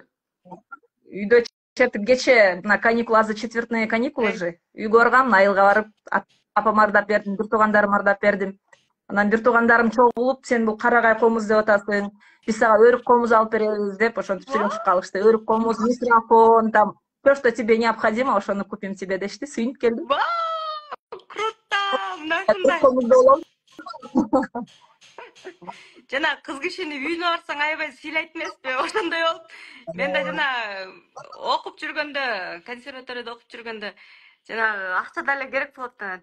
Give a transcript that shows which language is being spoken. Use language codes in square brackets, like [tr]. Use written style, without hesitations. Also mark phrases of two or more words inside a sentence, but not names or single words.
[ky] Үйдө чертип кече мына каникул, азыр [ru] четвертные каникулы [ky] же. Үйгө баргам, айылга барып, апама ырдап бердим, бир туугандарыма ырдап бердим. Анан бир туугандарым чогулуп, сен бул карагай комуз деп атасың, биз сага өрүк комуз алып беребиз деп ошентип сүйлөшүп калышты. Өрүк комуз, [ru] микрофон, там всё, что тебе необходимо, ошону купим тебе дешти, [ky] сүйүнүп келдим. Круто! Мындай. Жана кыз кишини үйүнө барсаң аябай сыйлайт эмеспи? Ошондой болуп. Мен да жана окуп жүргөндө, консерваторияда окуп жүргөндө, жана акча деле керек болот да.